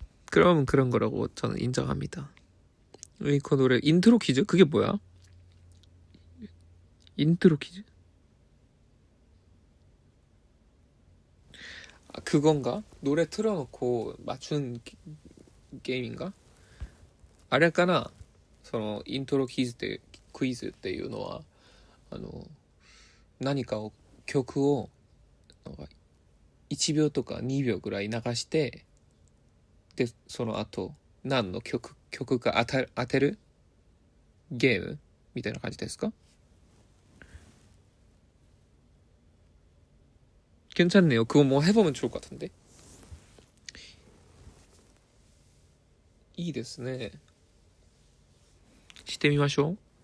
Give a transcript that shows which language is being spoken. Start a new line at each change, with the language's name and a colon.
Korean: 그럼 그런 거라고 저는 인정합니다. 그 노래 인트로 퀴즈? 그게 뭐야? 인트로 퀴즈? 아, 그건가? 노래 틀어놓고 맞춘 게임인가?
Japanese: あれかなそのイントロクイズっていうのは何かを曲を1秒とか2秒ぐらい流してでその後何の曲か当てるゲームみたいな感じですか?
Korean: 괜찮네요. 그거 뭐 해보면 좋을 것 같은데.
Japanese: いいですね。してみましょう。